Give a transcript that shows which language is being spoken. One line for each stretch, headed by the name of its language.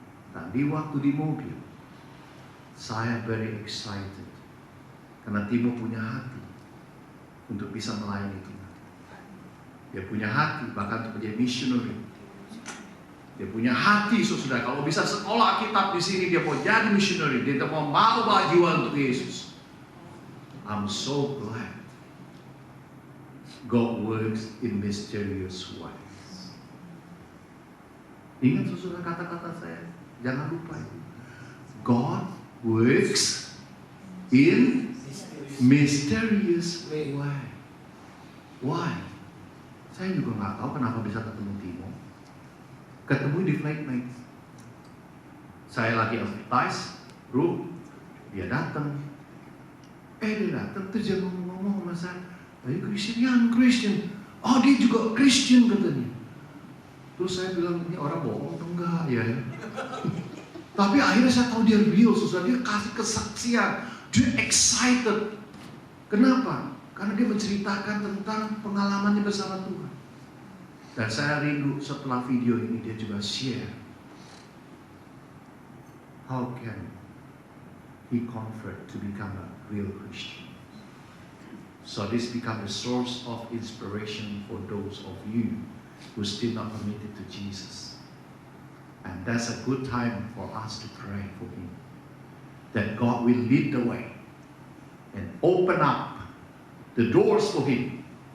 Indonesian: Tadi waktu di mobil, saya
English: very excited
Indonesian: karena Timo punya hati untuk bisa melayani Tuhan. Dia punya hati bahkan untuk menjadi missionary. Dia punya hati, saudara. Kalau bisa sekolah Alkitab di sini, dia mau jadi missionary. Dia mau bawa jiwa untuk Yesus.
English: I'm so glad God works in mysterious ways.
Indonesian: Ingat saudara kata-kata saya, jangan lupa itu.
English: God works in mysterious way. Why?
Indonesian: Saya juga nggak tahu kenapa bisa ketemu Timo. Ketemu di Flatmates. Saya lagi advertise, bro, dia datang. Dia datang terus dia ngomong sama saya, "Ayo Christian. Oh dia juga Christian katanya. Terus saya bilang, ini orang bohong atau enggak ya? Tapi akhirnya saya tahu dia real, susah. Dia kasih kesaksian, dia excited. Kenapa? Karena dia menceritakan tentang pengalamannya bersama Tuhan. Dan saya rindu setelah video ini dia juga share.
English: How can he convert to become a real Christian? So this become a source of inspiration for those of you who still not committed to Jesus. And that's a good time for us to pray for him. That God will lead the way and open up the doors for him.